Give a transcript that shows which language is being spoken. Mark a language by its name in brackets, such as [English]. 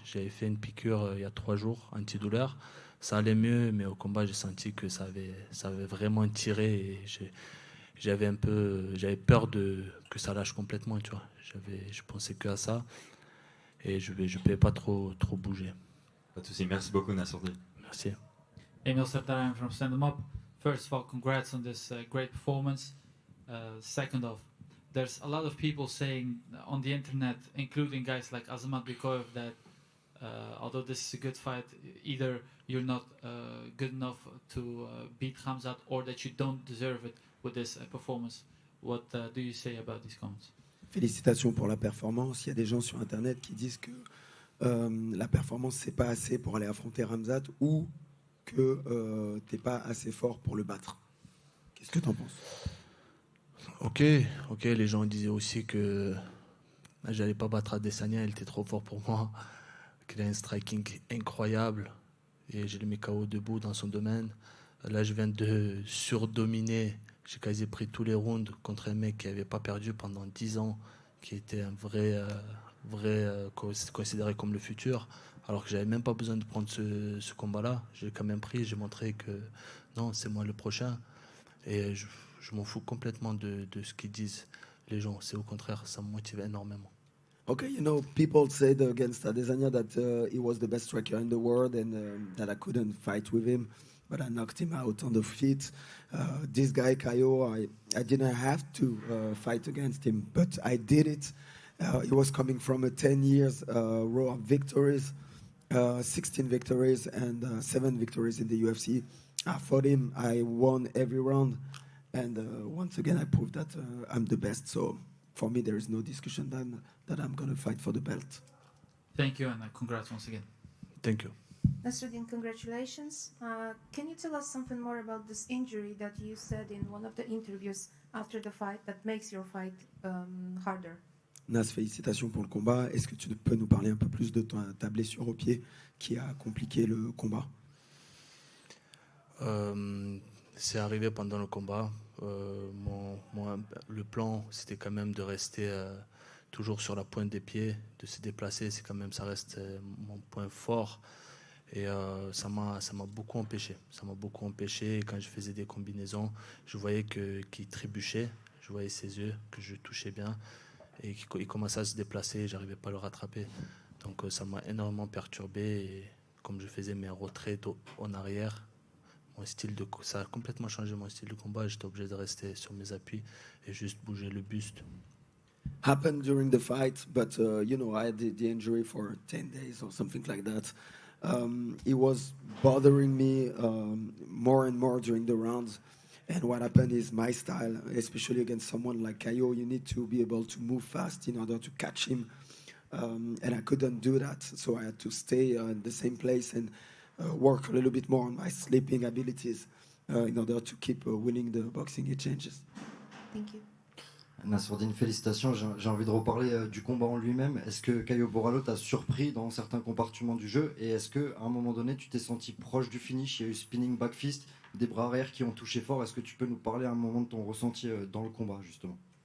[French] J'avais fait une piqûre il y a 3 jours, antidouleur. Ça allait mieux, mais au combat, j'ai senti que ça avait vraiment tiré et j'avais peur que ça lâche complètement, tu vois. Je pensais que à ça et je pouvais pas trop bouger. Pas de souci. Merci beaucoup, Nassourdine. Merci. [English] Emil Serdaran from Stand 'em Up. First of all, congrats on this great performance. Second off, there's a lot of people saying on the internet, including guys like Azamat Bikoyev, that although this is a good fight, either you're not good enough to beat Khamzat or that you don't deserve it with this performance. What do you say about these comments? [French] Félicitations pour la performance. Il y a des gens sur internet qui disent que la performance c'est pas assez pour aller affronter Khamzat ou que t'es pas assez fort pour le battre. Qu'est-ce que tu en penses? Ok, les gens disaient aussi que j'allais pas battre Adesanya, il était trop fort pour moi, qu'il a un striking incroyable et je l'ai mis KO debout dans son domaine. Là, je viens de surdominer, j'ai quasi pris tous les rounds contre un mec qui avait pas perdu pendant 10 ans, qui était un vrai considéré comme le futur, alors que j'avais même pas besoin de prendre ce combat-là. J'ai quand même pris, j'ai montré que non, c'est moi le prochain. Et je m'en fous complètement de ce qu'ils disent les gens. C'est au contraire, ça me motive énormément. [English] Okay, you know, people said against Adesanya that he was the best striker in the world and that I couldn't fight with him, but I knocked him out on the feet. This guy, Caio, I didn't have to fight against him, but I did it. He was coming from a 10 years row of victories, 16 victories and 7 victories in the UFC. I fought him, I won every round, and once again I proved that I'm the best. So for me there is no discussion that I'm going to fight for the belt. Thank you and congrats once again. Thank you. Nasruddin, congratulations. Can you tell us something more about this injury that you said in one of the interviews after the fight that makes your fight harder? [French] Nas, félicitations pour le combat. Est-ce que tu peux nous parler un peu plus de ta blessure au pied qui a compliqué le combat? C'est arrivé pendant le combat. Le plan, c'était quand même de rester toujours sur la pointe des pieds, de se déplacer. C'est quand même, ça reste mon point fort. Et ça m'a beaucoup empêché. Ça m'a beaucoup empêché. Et quand je faisais des combinaisons, je voyais qu'il trébuchait. Je voyais ses yeux, que je touchais bien. Et qu'il commençait à se déplacer et j'arrivais pas à le rattraper. Donc ça m'a énormément perturbé. Et comme je faisais mes retraits en arrière, ça a complètement changé mon style de combat. J'étais obligé de rester sur mes appuis et juste bouger le buste. [English] Happened during the fight, but you know, I had the injury for 10 days or something like that. It was bothering me more and more during the rounds. And what happened is my style, especially against someone like Caio, you need to be able to move fast in order to catch him. And I couldn't do that, so I had to stay in the same place and work a little bit more on my sleeping abilities in order to keep winning the boxing exchanges. Thank you. [French] Nassourdine, félicitations. J'ai envie de reparler du combat en lui-même. Est-ce que Caio Borralho t'a surpris dans certains compartiments du jeu? Et est-ce qu'à un moment donné, tu t'es senti proche du finish? Il y a eu spinning back fist, des bras arrière qui ont touché fort. Est-ce que tu peux nous parler à un moment de ton ressenti dans le combat, justement?